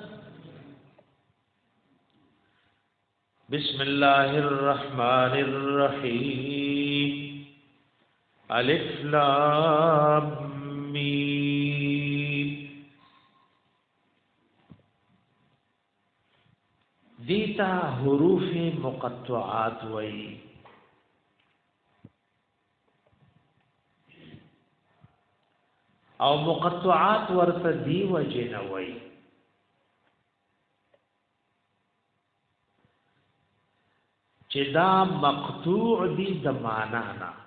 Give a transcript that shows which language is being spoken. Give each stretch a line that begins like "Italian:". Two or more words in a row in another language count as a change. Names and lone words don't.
Arabic: بسم الله الرحمن الرحیم الف لام میم.
Pashto: دیتا حروف مقطعات وئی. او مقطعات ورته دی وجه وئی چې دا مقطوع دی د معنا نه.